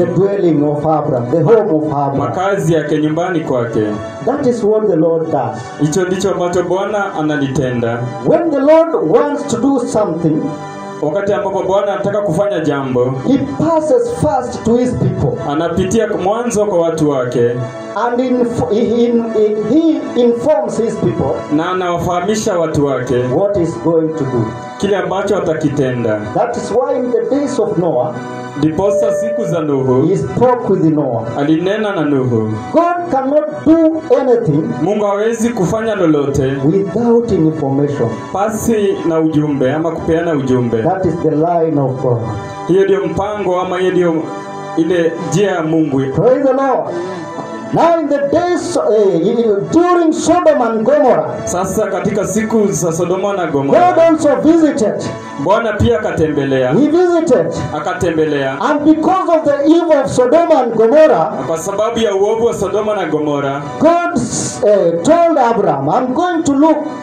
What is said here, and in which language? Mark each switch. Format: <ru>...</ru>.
<en>The dwelling of Abraham, the home of Abraham.</en> <sw>Makazi yake, nyumbani kwake.</sw> <en>That is what the Lord does.</en> <sw>Hicho ndicho ambacho Bwana analitenda.</sw> <en>When the Lord wants to do something,</en> <sw>wakati ambapo Bwana anataka kufanya jambo,</sw> <en>he passes first to his people.</en> <sw>Anapitia mwanzo kwa watu wake.</sw> <en>And he informs his people.</en> <sw>Na anawafahamisha watu wake</sw> <en>what is going to do.</en> <sw>Kile ambacho atakitenda.</sw> <en>That is why in the days of Noah,</en> <sw>ndiposa siku za Nuhu,</sw> <en>he spoke with Noah.</en> <sw>Alinena na Nuhu.</sw> <en>God cannot do anything.</en> <sw>Mungu hawezi kufanya lolote</sw> <en>without information.</en> <sw>Pasi na ujumbe ama kupeana ujumbe.</sw> <en>That is the line of God.</en> <sw>Hiyo ndio mpango ama hiyo ndio ile njia ya Mungu.</sw> <en>Praise the Lord. Now in the days during Sodom and Gomorrah,</en> <sw>sasa katika siku za Sodoma na Gomora,</sw> <en>God also visited.</en> <sw>Bwana pia akatembelea.</sw> <en>He visited.</en> <sw>Akatembelea.</sw> <en>And because of the evil of Sodom and Gomorrah,</en> <sw>kwa sababu ya uovu wa Sodoma na Gomora,</sw> <en>God told Abraham, I'm going to look.</en>